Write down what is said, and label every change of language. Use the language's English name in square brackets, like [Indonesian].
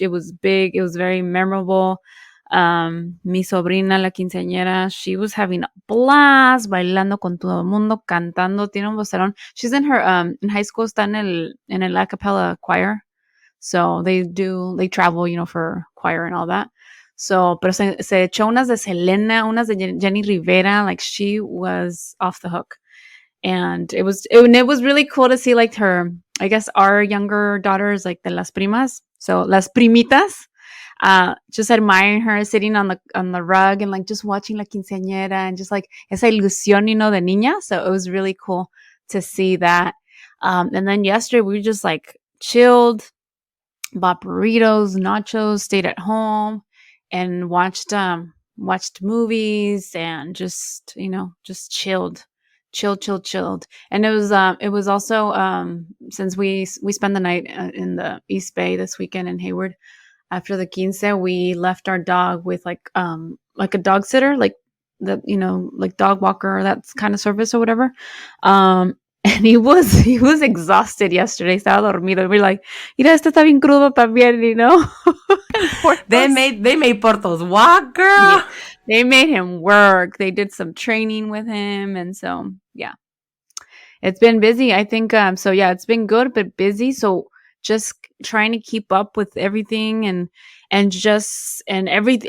[English] It was big. It was very memorable. [Spanish] Mi sobrina, la quinceañera, [English] she was having a blast, [Spanish] bailando con todo el mundo, cantando, tiene un vocerón. [English] She's in her, in high school, [Spanish] está en el [English] a cappella choir. So they travel, for choir and all that. [Spanish] So, pero se echó unas de Selena, unas de Jenny Rivera. [English] Like she was off the hook. And it was really cool to see like her, I guess our younger daughters, like [Spanish] de las primas. [English] So [Spanish] las primitas, [English] just admiring her sitting on the rug and like just watching la quinceañera and just like [Spanish] esa ilusión, de niña. [English] So it was really cool to see that. And then yesterday we just like chilled, bought burritos, nachos, stayed at home and watched movies and just chilled. And it was also since we spent the night in the East Bay this weekend in Hayward after the quince, we left our dog with like a dog sitter, like the like dog walker, that's kind of service or whatever. And he was exhausted yesterday. [Spanish] Estaba dormido. [English] We're like, [Spanish] mira, este está bien crudo también, [English] They made Portos walk, girl. Yeah, they made him work. They did some training with him, and so yeah, it's been busy. I think so. Yeah, it's been good but busy. So just trying to keep up with everything and everything.